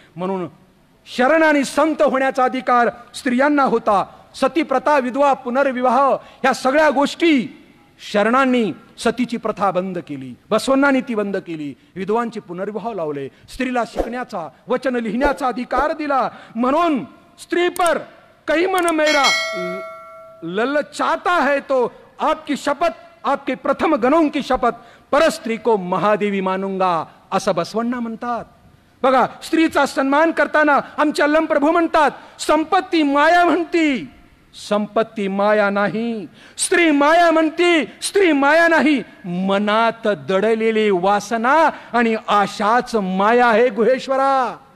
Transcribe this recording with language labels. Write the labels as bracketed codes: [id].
[mr] म्हणून शरण आणि संत होण्याचा अधिकार स्त्रियांना होता. सती प्रथा, विधवा, पुनर्विवाह ह्या सगळ्या गोष्टी शरणांनी सतीची प्रथा बंद केली, बसवण्णांनी ती बंद केली. विधवांचे पुनर्विवाह लावले, स्त्रीला शिकण्याचा, वचन लिहिण्याचा अधिकार दिला. [hi] म्हणून स्त्री पर कहीं मन मेरा ललचाता है तो आपकी शपथ, आपके प्रथम गणों की शपथ, पर स्त्री को महादेवी मानूंगा [mr] असं बसवण्णा म्हणतात. बघा, स्त्रीचा सन्मान करताना आमच्या प्रभू म्हणतात, संपत्ती माया म्हणती, संपत्ती माया नाही. स्त्री माया म्हणती, स्त्री माया नाही. मनात दडलेली वासना आणि आशाच माया आहे गुहेश्वरा.